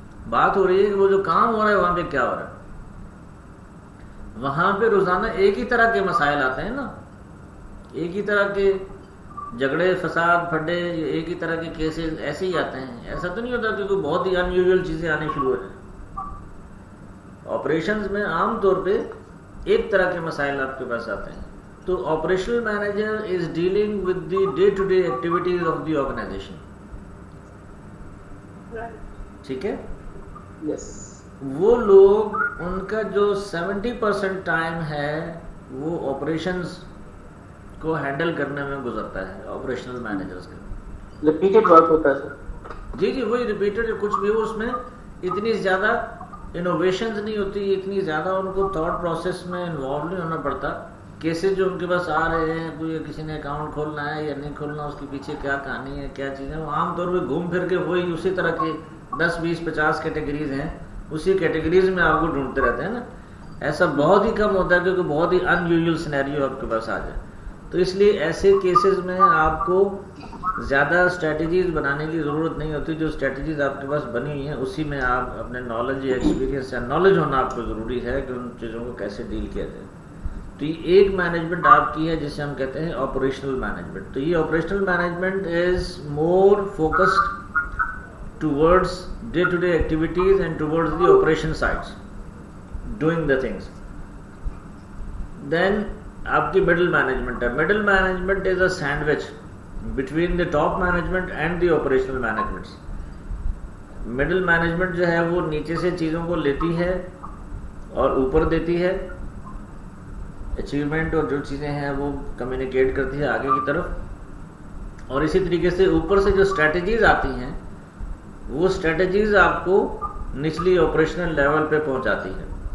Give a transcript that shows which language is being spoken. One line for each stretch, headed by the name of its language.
Urdu: بات ہو رہی ہے کہ وہ جو کام ہو رہا ہے وہاں پہ کیا ہو رہا ہے. وہاں پہ روزانہ ایک ہی طرح کے مسائل آتے ہیں نا, ایک ہی طرح کے جھگڑے فساد پھڈے, ایک ہی طرح کے کیسز ایسے ہی آتے ہیں. ایسا تو نہیں ہوتا کہ کوئی بہت ہی ان یوزول چیزیں آنے شروع ہو جائیں. آپریشنز میں عام طور پہ ایک طرح کے مسائل آپ کے پاس آتے ہیں. تو
English: Operational manager is dealing with the day to day activities of the organisation.
Urdu: ٹھیک ہے,
English: Yes.
Urdu: وہ لوگ ان کا جو 70% ٹائم ہے وہ آپریشنز کو ہینڈل کرنے میں گزرتا ہے آپریشنل مینیجرز کا. ریپیٹڈ ورک ہوتا ہے سر. جی وہی ریپیٹڈ, کچھ بھی ہو اس میں اتنی زیادہ انوویشنز نہیں ہوتی, اتنی زیادہ ان کو تھاٹ پروسیس میں انوالو نہیں ہونا پڑتا. کیسز جو ان کے پاس آ رہے ہیں, کوئی کسی نے اکاؤنٹ کھولنا ہے یا نہیں کھولنا, اس کے پیچھے کیا کہانی ہے, کیا چیزیں, وہ عام طور پہ گھوم پھر کے وہی اسی طرح کے 10 20 50 کیٹیگریز ہیں, اسی کیٹیگریز میں آپ کو ڈھونڈتے رہتے ہیں نا. ایسا بہت ہی کم ہوتا ہے کیونکہ بہت ہی ان یوزول سینیریو آپ کے پاس آ جائے. تو اس لیے ایسے کیسز میں آپ کو زیادہ اسٹریٹجیز بنانے کی ضرورت نہیں ہوتی. جو اسٹریٹجیز آپ کے پاس بنی ہوئی ہیں اسی میں آپ اپنے نالج یا ایکسپیرینس یا نالج ہونا آپ کو ضروری ہے کہ ان چیزوں کو کیسے ڈیل کیا جائے. تو یہ ایک مینجمنٹ آپ کی ہے جسے ہم کہتے ہیں آپریشنل مینجمنٹ.
English: تو یہ operational management is more focused towards day-to-day activities and towards the operation sides, doing the things.
Urdu: Then آپ کی middle management ہے.
English: middle management is a sandwich between the top management and the operational management.
Urdu: middle management جو ہے وہ نیچے سے چیزوں کو لیتی ہے اور اوپر دیتی ہے, اچیومنٹ اور جو چیزیں ہیں وہ کمیونیکیٹ کرتی ہے آگے کی طرف, اور اسی طریقے سے اوپر سے جو اسٹریٹجیز آتی ہیں وہ اسٹریٹجیز آپ کو نچلی آپریشنل لیول پہ پہنچاتی ہے.